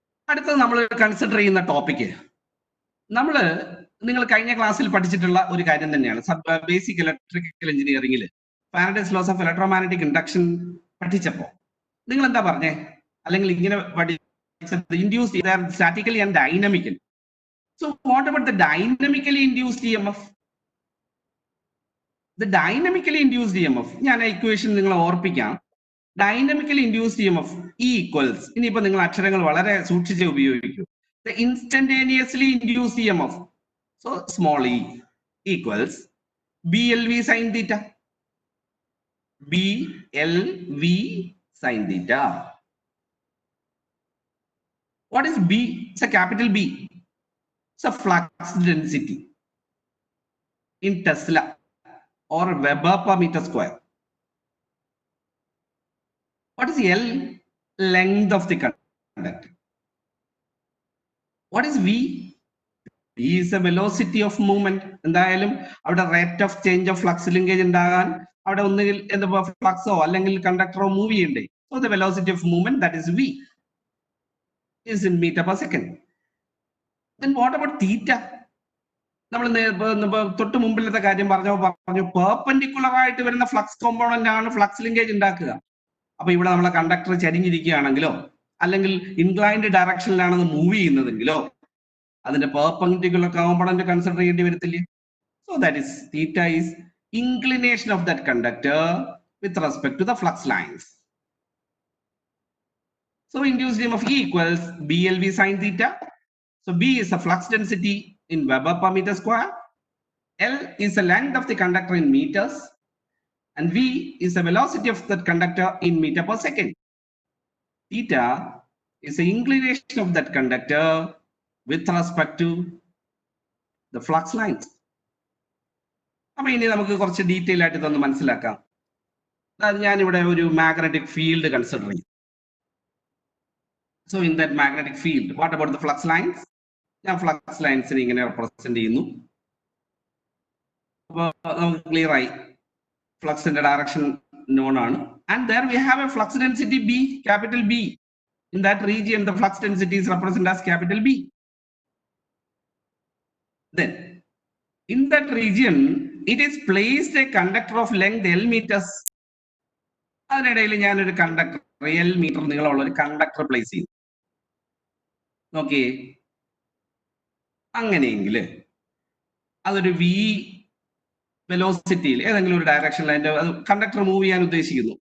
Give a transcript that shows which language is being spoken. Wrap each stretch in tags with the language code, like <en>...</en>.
<ml>അടുത്തത് നമ്മൾ കൺസിഡർ ചെയ്യുന്ന ടോപ്പിക്ക്, നിങ്ങൾ കഴിഞ്ഞ ക്ലാസ്സിൽ പഠിച്ചിട്ടുള്ള ഒരു കാര്യം തന്നെയാണ്. ബേസിക് ഇലക്ട്രിക്കൽ എഞ്ചിനീയറിംഗിൽ Faraday's laws of electromagnetic induction പഠിച്ചപ്പോ നിങ്ങൾ എന്താ പറഞ്ഞേ? അല്ലെങ്കിൽ ഇങ്ങനെ</ml> <en>induced either statically and dynamically. So what about the dynamically induced EMF? The dynamically induced EMF,</en> <ml>ഞാൻ ഇക്വേഷൻ നിങ്ങൾ ഓർപ്പിക്കാം.</ml> <en>dynamically induced EMF E equals,</en> <ml>ഇനിയിപ്പോ നിങ്ങൾ അക്ഷരങ്ങൾ വളരെ സൂക്ഷിച്ച് ഉപയോഗിക്കൂ.</ml> <en>The instantaneously induced EMF, so small e equals BLV sin theta. BLV sin theta. What is B? It's a capital B. It's a flux density in Tesla or Weber per meter square. What is L? Length of the conductor. What is V? V is the velocity of movement.</en> <ml>എന്തായാലും അവിടെ rate of change of flux linkage ഉണ്ടാകാൻ അവിടെ ഒന്നുകിൽ എന്താ ഫ്ലക്സോ അല്ലെങ്കിൽ കണ്ടക്ടറോ move ചെയ്യണ്ടേ.</ml> <en>So the velocity of movement, that is V, is in meter per second. Then what about theta?</en> <ml>നമ്മൾ തൊട്ട് മുമ്പിലത്തെ കാര്യം പറഞ്ഞു പെർപെൻഡിക്കുലർ ആയിട്ട് വരുന്ന ഫ്ലക്സ് കോമ്പോണന്റ് ആണ് ഫ്ലക്സ് ലിങ്കേജ് ഉണ്ടാക്കുക. അപ്പൊ ഇവിടെ നമ്മളെ കണ്ടക്ടർ ചരിഞ്ഞിരിക്കുകയാണെങ്കിലോ അല്ലെങ്കിൽ ഇൻക്ലൈൻഡ് ഡയറക്ഷനിലാണെന്ന് മൂവ് ചെയ്യുന്നതെങ്കിലോ അതിന്റെ പെർപെൻഡിക്കുലർ കോമ്പണന്റ് കൺസിഡർ ചെയ്യേണ്ടി വരത്തില്ലേ?</ml> <en>So that is theta is inclination of that conductor with respect to the flux lines. So induced EMF E equals BLV sin theta. So B is the flux density in Weber per meter square. L is the length of the conductor in meters. And V is the velocity of that conductor in meter per second. Theta is the inclination of that conductor with respect to the flux lines.</en> <ml>അപ്പൊ ഇനി നമുക്ക് കുറച്ച് detail ആയിട്ട് ഇതൊന്ന് മനസ്സിലാക്കാം. ഞാനിവിടെ ഒരു magnetic field consider ചെയ്യും.</ml> <en>So in that magnetic field, what about the flux lines?</en> <ml>ഞാൻ ഫ്ലക്സ് ലൈൻസിനെ ഇങ്ങനെ റെപ്രസെന്റ് ചെയ്യുന്നു. അപ്പോൾ നമുക്ക് ക്ലിയർ ആയി ഫ്ലക്സിന്റെ ഡയറക്ഷൻ നോൺ ആണ്.</ml> <en>And there we have a flux density B, capital B. In that region, the flux density is represented as capital B. Then, in that region, it is placed a conductor of length L meters.</en> <ml>അതിനിടയിൽ ഞാനൊരു conductor L metre നീളമുള്ള ഒരു conductor place ചെയ്തു. നോക്കിയേ, അങ്ങനെയെങ്കിൽ അതൊരു V വെലോസിറ്റിയിൽ ഏതെങ്കിലും ഒരു ഡയറക്ഷനിൽ അതിന്റെ കണ്ടക്ടർ മൂവ് ചെയ്യാൻ ഉദ്ദേശിക്കുന്നു.</ml>